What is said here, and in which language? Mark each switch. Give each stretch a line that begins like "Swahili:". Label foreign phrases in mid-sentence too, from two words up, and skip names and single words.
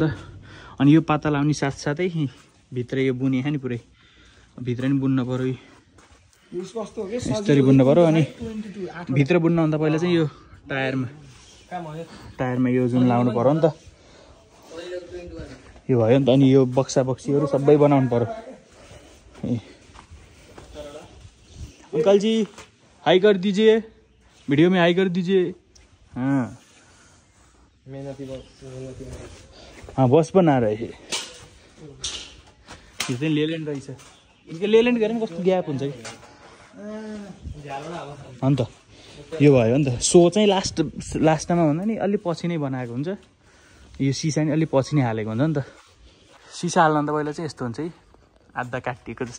Nepali: अनि यो पाता लाउने साथसाथै भित्र यो बुने नि पुरै भित्र नि बुन्न पर्यो, यस्तरी बुन्न पर्यो। अनि भित्र बुन्नुभन्दा पहिला चाहिँ यो टायरमा यो जुन लाउनु पर्यो नि त, यो भयो नि त। अनि यो बक्सा बक्सीहरू सबै बनाउनु पर्यो।
Hindi: अंकल जी हाई कर दीजिए, वीडियो में हाई कर दीजिए। हाँ बस बना रहे हैं।
Nepali: यो चाहिँ लेल्यान्ड रहेछ। यिनको लेल्यान्ड गरे पनि कस्तो ग्याप हुन्छ कि अन्त यो भयो नि त। सो चाहिँ लास्टमा भन्दा नि अलि पछि नै बनाएको हुन्छ। यो सिसा नि अलि पछि नै हालेको हुन्छ नि त। सिसा हाल्नुभन्दा पहिला चाहिँ यस्तो हुन्छ है, आधा काटिएको जस्तो।